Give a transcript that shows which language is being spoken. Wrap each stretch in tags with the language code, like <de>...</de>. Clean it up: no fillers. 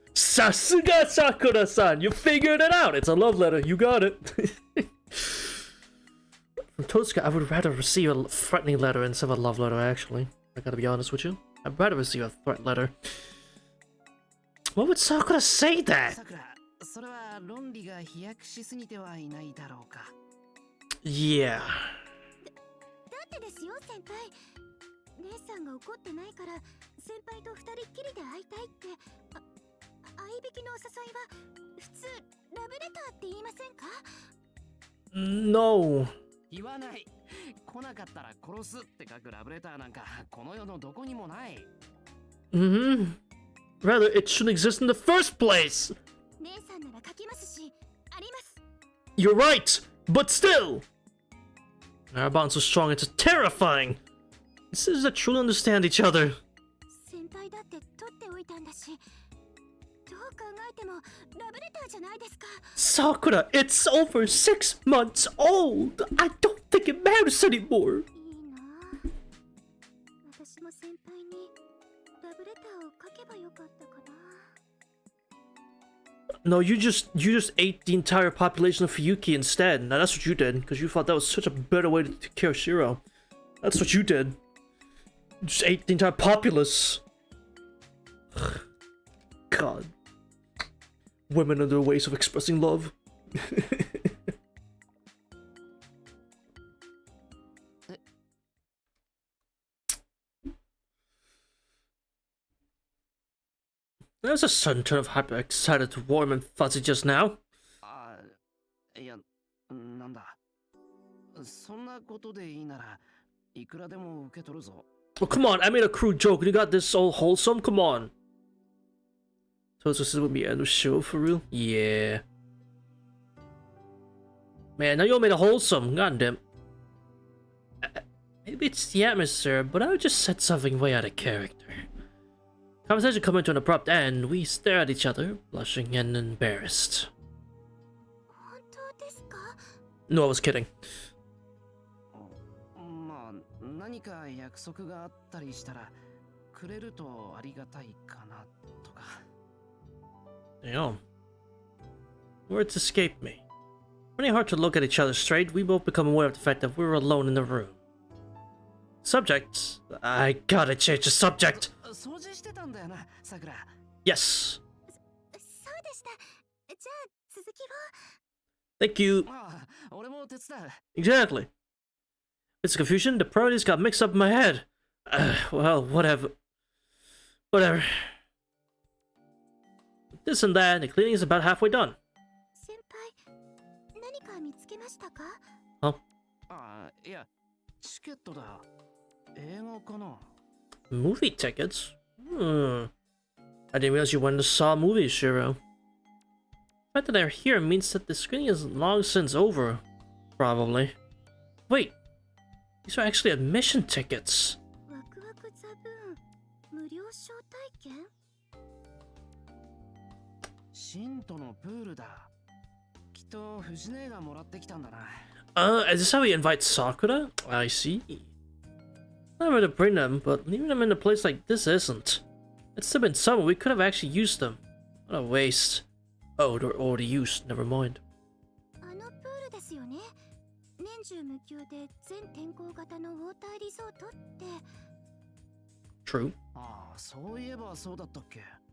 <en>Sasuga Sakura-san, you figured it out. It's a love letter. You got it. From Totsuka, I would rather receive a threatening letter instead of a love letter, actually. I gotta be honest with you. I'd rather receive a threat letter. Why would Sakura say that?</en> <ja>それは論理が飛躍しすぎてはいないだろうか。</ja> <en>Yeah.</en> <ja>だってですよ、先輩。姉さんが怒ってないから先輩と二人っきりで会いたいって。相引きのお誘いは普通ラブレターって言いませんか？</ja> <en>No.</en> <ja>言わない。来なかったら殺すって書くラブレターなんかこの世のどこにもない。</ja> <en>Rather, it shouldn't exist in the first place.</en> <ja>姉さんなら書きますし、あります。</ja> <en>You're right, but still. Our bond's so strong, it's terrifying. This is that truly understand each other.</en> <ja>先輩だって取っておいたんだし、どう考えてもラブレターじゃないですか。</ja> <en>Sakura, it's over 6 months old. I don't think it matters anymore.</en> <ja>いいな。私も先輩にラブレターを書けばよかったかな。</ja> <en>No, you just ate the entire population of Fuyuki instead. Now that's what you did, because you thought that was such a better way to take care of Shiro. That's what you did. You just ate the entire populace. God. Women and their ways of expressing love. There's a sudden turn of hyper-excited to warm and fuzzy just now.</en> <ja>いや、なんだ。そんなことでいいならいくらでも受け取るぞ。</ja> <en>Oh, come on, I made a crude joke and you got this all wholesome? Come on. So this is with me end of show for real? Yeah. Man, now you all made it wholesome. Goddamn. Maybe it's the atmosphere, but I just said something way out of character. Conversation coming to an abrupt end, we stare at each other, blushing and embarrassed.</en> <ja>本当ですか？</ja> <en>No, I was kidding.</en> <ja>まあ、何か約束があったりしたらくれるとありがたいかなとか。</ja> <en>Damn. Words escape me. Pretty hard to look at each other straight, we both become aware of the fact that we're alone in the room. Subject? I gotta change the subject!</en> <ja>掃除してたんだよな、さくら。</ja> <en>Yes.</en> <ja>そうでした。じゃあ続きを。</ja> <en>Thank you.</en> <ja>ああ、俺も手伝う。</ja> <en>Exactly. It's confusion, the priorities got mixed up in my head. Well, whatever. Whatever. This and that, the cleaning is about halfway done.</en> <ja>先輩、何か見つけましたか？</ja> <en>Oh.</en> <ja>ああ、いや、チケットだ。映画かな。</ja> <en>Movie tickets? I didn't realize you went to saw movies, Shiro. The fact that they're here means that the screening is long since over. Probably. Wait. These are actually admission tickets.</en> <ja>ワクワクザブーン無料招待券？信徒のプールだ。きっと藤姉がもらってきたんだな。</ja> <en>Is this how we invite Sakura? I see. I'm ready to bring them, but leaving them in a place like this isn't. It's still been summer, we could have actually used them. What a waste. Oh, they're already used, never mind.</en> <ja>あのプールですよね。年中無休で全天候型のウォーターリゾートって。</ja> <en>True.</en> <ja>ああ、そういえばそうだったっけ。</ja>